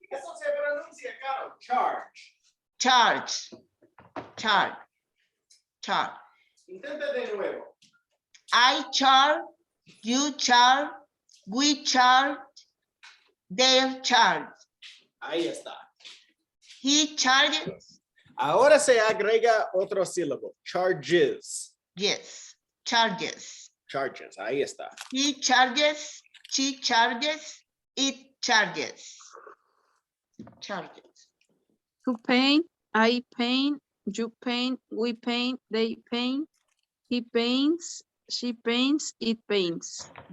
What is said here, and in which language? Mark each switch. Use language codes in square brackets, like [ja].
[es] Eso se pronuncia, Caro. Charge. [en] Charge. [es] Intenta de nuevo. [en] I charge, you charge, we charge, they charge. [es] Ahí está. [en] He charges. [es] Ahora se agrega otro sílabo. [en] Charges. Yes, charges. [es] Charges. Ahí está. [en] He charges, she charges, it charges. Charges. To paint, I paint, you paint, we paint, they paint. He paints, she paints, it paints.